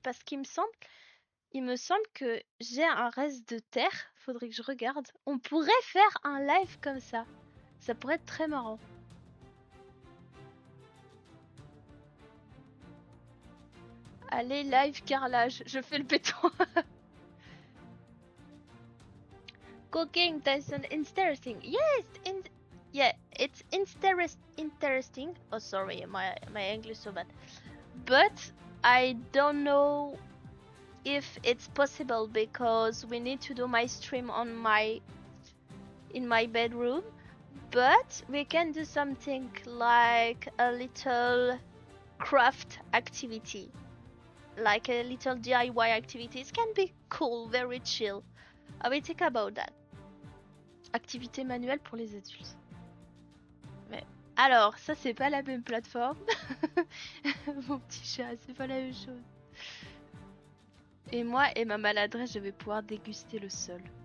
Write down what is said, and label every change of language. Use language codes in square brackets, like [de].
[fr] Parce qu'il me semble que j'ai un reste de terre, faudrait que je regarde. On pourrait faire un live comme ça. Ça pourrait être très marrant. Allez, live carrelage, je fais le béton. [en] Cooking, that's interesting. Yes, yeah, it's interesting. Oh, sorry, my English so bad. But I don't know if it's possible because we need to do my stream in my bedroom. But we can do something like a little craft activity, like a little DIY activity. It can be cool, very chill. I will think about that. [fr] Activité manuelle pour les adultes. Mais alors, ça c'est pas la même plateforme. Mon petit chat, c'est pas la même chose. Et moi et ma maladresse, je vais pouvoir déguster le sol.